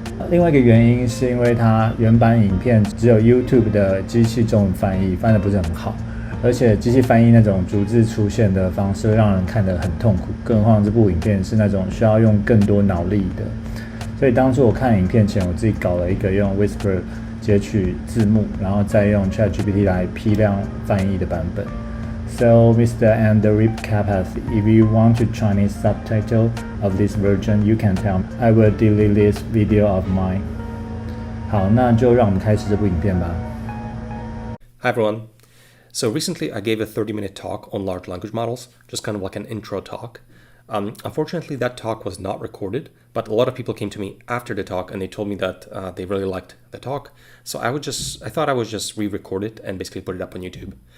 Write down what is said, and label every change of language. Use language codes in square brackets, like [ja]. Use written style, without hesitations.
[zh] 另外一个原因是因为它原版影片只有 YouTube 的机器中文翻译翻得不是很好，而且机器翻译那种逐字出现的方式会让人看得很痛苦，更何况这部影片是那种需要用更多脑力的。所以当初我看影片前，我自己搞了一个用 Whisper 截取字幕，然后再用 ChatGPT 来批量翻译的版本。 [en] So, Mr. Andrej Karpathy, if you want to Chinese subtitle of this version, you can tell me. I will delete this video of mine. [zh] 好，那就让我们开始这部影片吧。 [en] Hi everyone. So recently I gave a 30-minute talk on large language models, just kind of like an intro talk. Unfortunately, that talk was not recorded, but a lot of people came to me after the talk and they told me that they really liked the talk. So I thought I would just re-record it and basically put it up on YouTube.